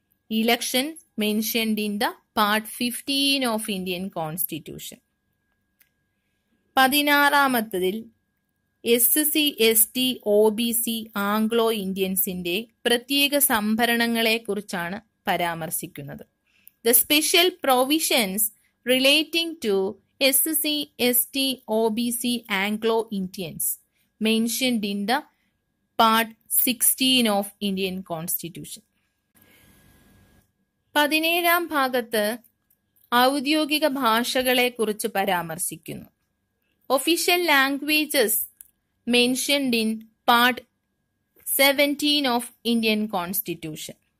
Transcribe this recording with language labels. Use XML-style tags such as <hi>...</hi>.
<en>Election mentioned in the part 15 of Indian constitution.</en> <ml>16ാമത്തതിൽ SC, ST, OBC, Anglo ഇന്ത്യൻസിന്റെ പ്രത്യേക സംഭരണങ്ങളെ കുറിച്ചാണ് പരാമർശിക്കുന്നത്.</ml> <en>The special provisions relating to SC, ST, OBC, Anglo Indians mentioned in the Part 16 of Indian Constitution.</en> <ml>17ാം ഭാഗത്ത് ഔദ്യോഗിക ഭാഷകളെ കുറിച്ച് പരാമർശിക്കുന്നു.</ml> <en>Official languages mentioned in part 17 of Indian constitution.</en>